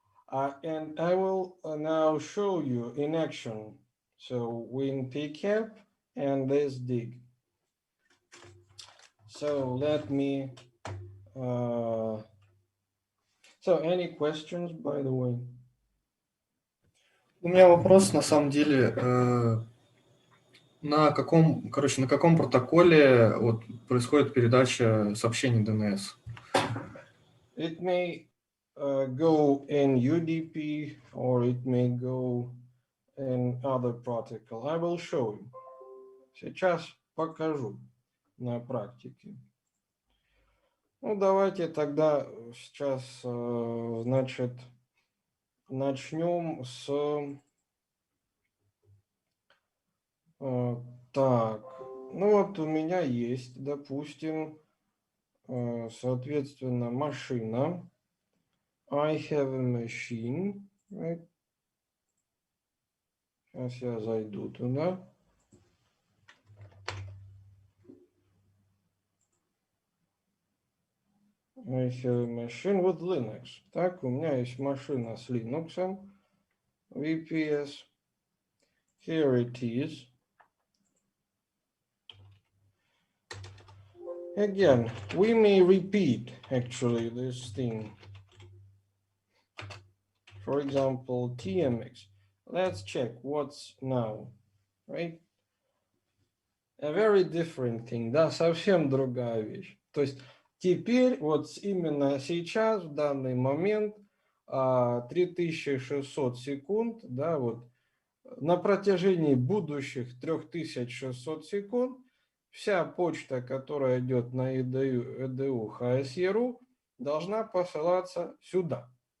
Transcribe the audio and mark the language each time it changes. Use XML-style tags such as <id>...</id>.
<en>And I will now show you in action. So win pcap and this dig. So let me, so any questions, by the way?</en> <ru>У меня вопрос, на самом деле, на каком протоколе вот происходит передача сообщений DNS?</ru> <en>It may go in UDP or it may go in other protocol. I will show you.</en> <ru>Сейчас покажу на практике. Ну, давайте тогда сейчас, значит, начнем с... Так, ну вот у меня есть, допустим, соответственно, машина.</ru> <en>I have a machine, right?</en> <ru>Сейчас я зайду туда.</ru> <en>I have a machine with Linux.</en> <ru>Так, у меня есть машина с Linux, VPS.</ru> <en>Here it is. Again, we may repeat actually this thing. For example, TMX. Let's check what's now, right? A very different thing,</en> <ru>да, совсем другая вещь. То есть теперь вот именно сейчас, в данный момент, 3600 секунд, да, вот на протяжении будущих 3600 секунд вся почта, которая идет на EDU HSERU, должна посылаться сюда.</ru>